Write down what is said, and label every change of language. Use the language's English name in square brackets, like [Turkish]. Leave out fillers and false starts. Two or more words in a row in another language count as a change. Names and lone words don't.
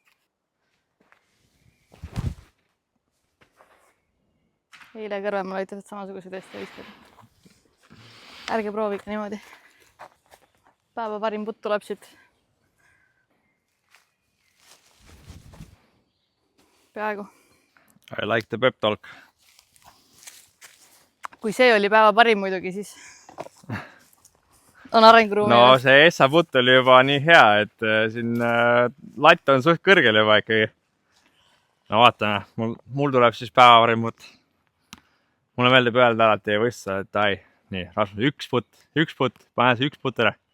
[Estonian] Eile kõrvemal olid täpselt samasugused Eesti viskad. Ärge proovige niimoodi. Päeva parim putt tuleb siit. Peaaegu. [English] I like the pep talk. [Estonian] Kui see oli päeva parim muidugi, siis on arenguruumi. No see Essa putt oli juba nii hea, et siin latt on suht kõrgel juba ikkagi. No vaatame, mul tuleb siis päeva parim putt. Mulle meeldib öelda alati võista, et ai, nii, Rasmus, üks putt, pane see üks putt ära.